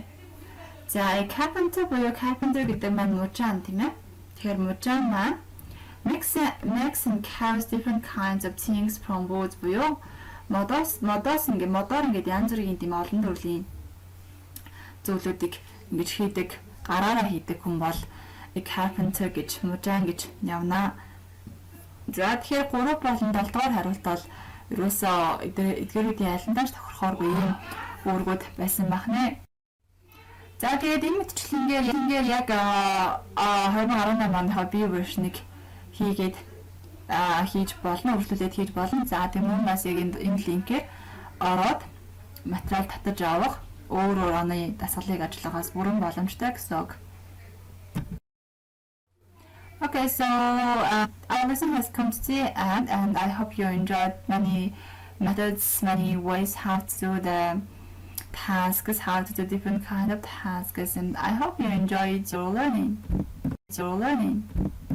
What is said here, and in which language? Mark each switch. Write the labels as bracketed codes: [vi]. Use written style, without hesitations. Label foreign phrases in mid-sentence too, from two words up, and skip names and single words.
[mn] За carpenter буюу carpenter гэдэг маань мужаан тийм ээ. Тэгэхээр мужаан маань [en] makes and carries different kinds of things from wood [mn] буюу модоор ингээд янз бүрийн тийм олон төрлийн зүйлүүдийг ингэж хийдэг, гараараа хийдэг хүн бол carpenter гэж мужаан гэж явна. За тэгэхээр 3 болон 7 дугаар хариулт бол ерөөсөө эдгээрүүдийн айландааш тохирохооргүй юм үүргүүд байсан байна. За тэгээд энэ мэтчлэнгээр яг 2018 оны бие вершнийг хийж болно, үргэлжлүүлээд хийж болно. За тийм бас яг энэ линкээр ороод материал татаж авах өөр оны дасгалыг ажиллагаас бүрэн боломжтой гэсэн үг. [en] Okay, so our lesson has come to the end, and I hope you enjoyed many methods, many ways how to do the tasks, how to do different kind of tasks, and I hope you enjoyed your learning.